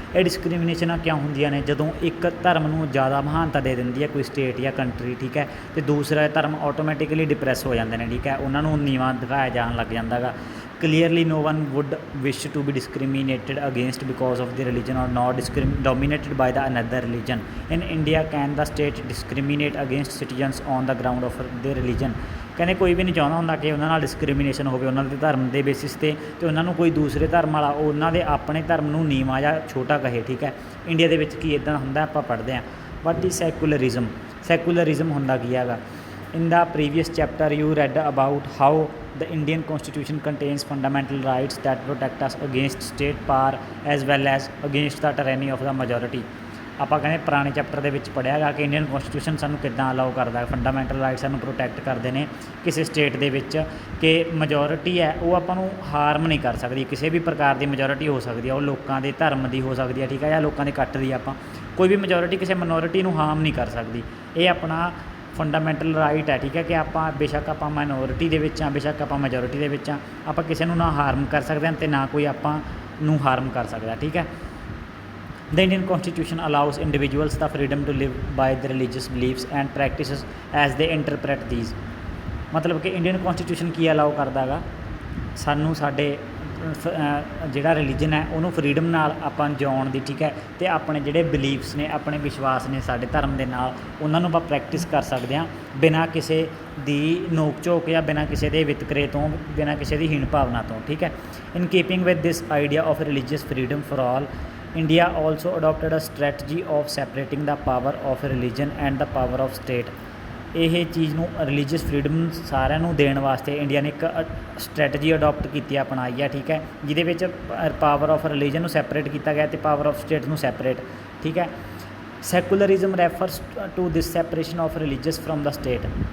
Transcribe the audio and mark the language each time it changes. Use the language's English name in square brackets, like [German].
[Punjabi] ਇਹ ਡਿਸਕ੍ਰਿਮੀਨੇਸ਼ਨਾਂ ਕਿਉਂ ਹੁੰਦੀਆਂ ਨੇ, ਜਦੋਂ ਇੱਕ ਧਰਮ ਨੂੰ ਜ਼ਿਆਦਾ ਮਹਾਨਤਾ ਦੇ ਦਿੰਦੀ ਹੈ ਕੋਈ ਸਟੇਟ ਜਾਂ ਕੰਟਰੀ, ਠੀਕ ਹੈ, ਅਤੇ ਦੂਸਰਾ ਧਰਮ ਆਟੋਮੈਟਿਕਲੀ ਡਿਪਰੈਸ ਹੋ ਜਾਂਦੇ ਨੇ, ਠੀਕ ਹੈ, ਉਹਨਾਂ ਨੂੰ ਨੀਵਾਂ ਦਿਖਾਇਆ ਜਾਣ ਲੱਗ ਜਾਂਦਾ ਗਾ। [English] Clearly no one would wish to be discriminated against because of the religion or not dominated by the another religion। In India can the state discriminate against citizens on the ground of their religion। [Punjabi] ਕਹਿੰਦੇ ਕੋਈ ਵੀ ਨਹੀਂ ਚਾਹੁੰਦਾ ਹੁੰਦਾ ਕਿ ਉਹਨਾਂ ਨਾਲ discrimination ਹੋਵੇ ਉਹਨਾਂ ਦੇ ਧਰਮ ਦੇ ਬੇਸਿਸ 'ਤੇ, ਅਤੇ ਉਹਨਾਂ ਨੂੰ ਕੋਈ ਦੂਸਰੇ ਧਰਮ ਵਾਲਾ ਉਹਨਾਂ ਦੇ ਆਪਣੇ ਧਰਮ ਨੂੰ ਨੀਵਾਂ ਜਾਂ ਛੋਟਾ ਕਹੇ, ਠੀਕ ਹੈ। ਇੰਡੀਆ ਦੇ ਵਿੱਚ ਕੀ ਇੱਦਾਂ ਹੁੰਦਾ, ਆਪਾਂ ਪੜ੍ਹਦੇ ਹਾਂ [English] What is secularism. [Punjabi] ਸੈਕੂਲਰਿਜ਼ਮ ਹੁੰਦਾ ਕੀ ਹੈਗਾ। [English] In the previous chapter you read about how the Indian Constitution contains fundamental rights that protect us against state power as well as against the tyranny of the majority। [Punjabi] ਆਪਾਂ ਕਹਿੰਦੇ ਪੁਰਾਣੇ chapter ਦੇ ਵਿੱਚ ਪੜ੍ਹਿਆ ਗਾ ਕਿ ਇੰਡੀਅਨ ਕੌਨਸਟੀਟਿਊਸ਼ਨ ਸਾਨੂੰ ਕਿੱਦਾਂ ਅਲਾਓ ਕਰਦਾ, ਫੰਡਾਮੈਂਟਲ ਰਾਈਟ ਸਾਨੂੰ ਪ੍ਰੋਟੈਕਟ ਕਰਦੇ ਨੇ ਕਿਸੇ ਸਟੇਟ ਦੇ ਵਿੱਚ, ਕਿ ਮੈਜੋਰਿਟੀ ਹੈ ਉਹ ਆਪਾਂ ਨੂੰ ਹਾਰਮ ਨਹੀਂ ਕਰ ਸਕਦੀ। ਕਿਸੇ ਵੀ ਪ੍ਰਕਾਰ ਦੀ ਮੈਜੋਰਿਟੀ ਹੋ ਸਕਦੀ ਹੈ, ਉਹ ਲੋਕਾਂ ਦੇ ਧਰਮ ਦੀ ਹੋ ਸਕਦੀ ਹੈ, ਠੀਕ ਹੈ, ਜਾਂ ਲੋਕਾਂ ਦੇ ਇਕੱਠ ਦੀ। ਆਪਾਂ ਕੋਈ ਵੀ ਮੈਜੋਰਿਟੀ ਕਿਸੇ ਮਿਨੋਰਿਟੀ ਨੂੰ ਹਾਰਮ ਨਹੀਂ ਕਰ ਸਕਦੀ। ਇਹ ਆਪਣਾ ਫੰਡਾਮੈਂਟਲ ਰਾਈਟ ਹੈ, ਠੀਕ ਹੈ, ਕਿ ਆਪਾਂ ਬੇਸ਼ੱਕ ਆਪਾਂ ਮਾਈਨੋਰਿਟੀ ਦੇ ਵਿੱਚ ਹਾਂ, ਬੇਸ਼ੱਕ ਆਪਾਂ ਮੈਜੋਰਿਟੀ ਦੇ ਵਿੱਚ ਹਾਂ, ਆਪਾਂ ਕਿਸੇ ਨੂੰ ਨਾ ਹਾਰਮ ਕਰ ਸਕਦੇ ਹਾਂ ਅਤੇ ਨਾ ਕੋਈ ਆਪਾਂ ਨੂੰ ਹਾਰਮ ਕਰ ਸਕਦਾ, ਠੀਕ ਹੈ। [English] The Indian Constitution allows individuals the freedom to live by their religious beliefs and practices as they interpret these। [Punjabi] ਮਤਲਬ ਕਿ ਇੰਡੀਅਨ ਕੌਨਸਟੀਟਿਊਸ਼ਨ ਕੀ ਅਲਾਓ ਕਰਦਾ ਗਾ, ਸਾਨੂੰ ਸਾਡੇ ਜਿਹੜਾ ਰਿਲੀਜਨ ਹੈ ਉਹਨੂੰ ਫਰੀਡਮ ਨਾਲ ਆਪਾਂ ਜਿਉਣ ਦੀ, ਠੀਕ ਹੈ, ਅਤੇ ਆਪਣੇ ਜਿਹੜੇ ਬਿਲੀਫਸ ਨੇ ਆਪਣੇ ਵਿਸ਼ਵਾਸ ਨੇ ਸਾਡੇ ਧਰਮ ਦੇ ਨਾਲ ਉਹਨਾਂ ਨੂੰ ਆਪਾਂ ਪ੍ਰੈਕਟਿਸ ਕਰ ਸਕਦੇ ਹਾਂ ਬਿਨਾਂ ਕਿਸੇ ਦੀ ਨੋਕ ਝੋਕ ਜਾਂ ਬਿਨਾਂ ਕਿਸੇ ਦੇ ਵਿਤਕਰੇ ਤੋਂ, ਬਿਨਾਂ ਕਿਸੇ ਦੀ ਹੀਣ ਭਾਵਨਾ ਤੋਂ, ਠੀਕ ਹੈ। [English] In keeping with this idea of religious freedom for all, India also adopted a strategy of separating the power of religion and the power of state। [Punjabi] ਇਹ ਚੀਜ਼ ਨੂੰ ਰਿਲੀਜੀਅਸ ਫਰੀਡਮ ਸਾਰਿਆਂ ਨੂੰ ਦੇਣ ਵਾਸਤੇ ਇੰਡੀਆ ਨੇ ਇੱਕ ਸਟ੍ਰੈਟਜੀ ਅਡੋਪਟ ਕੀਤੀ ਹੈ, ਅਪਣਾਈ ਹੈ, ਠੀਕ ਹੈ, ਜਿਹਦੇ ਵਿੱਚ [English] power of religion [Punjabi] ਨੂੰ ਸੈਪਰੇਟ ਕੀਤਾ ਗਿਆ ਅਤੇ [English] power of state [Punjabi] ਨੂੰ ਸੈਪਰੇਟ, ਠੀਕ ਹੈ। [English] Secularism refers to this separation of religious from the state.